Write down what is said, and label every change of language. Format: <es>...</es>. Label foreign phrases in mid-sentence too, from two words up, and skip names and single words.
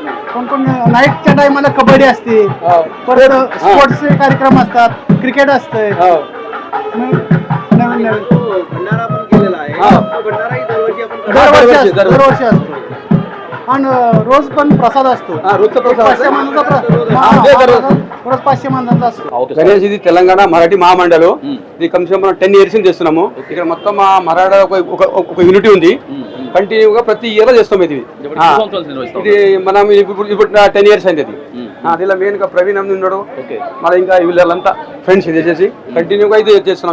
<mr>कोण नाईटच्या टायमाला कबड्डी असते, परत स्पोर्ट्सचे कार्यक्रम असतात, क्रिकेट असतंय. नवीन तो भंडारा पण केलेला आहे, तो भंडाराही दरवर्षी आपण करतो. दरवर्षी असतो. आणि रोज पण प्रसाद असतो. रोजचा प्रसाद 500 माणसाचा रोज 500 माणसाचा असतो.</mr> <te>గణేష్ ఇది తెలంగాణ మరాఠీ మహామండలం. ఇది కమ్సే మనం 10 years నుంచి చేస్తున్నాము. ఇక్కడ మొత్తం మా మరాఠా ఒక యూనిటీ ఉంది, కంటిన్యూగా ప్రతి ఇయర్ చేస్తాం. ఇది మనం ఇప్పుడు 10 years అయింది. అది ఇలా మెయిన్ గా ప్రవీణ్ అని ఉన్నాడు, మన ఇంకా వీళ్ళంతా ఫ్రెండ్స్ చేసేసి కంటిన్యూగా ఇది చేస్తున్నాం.</te>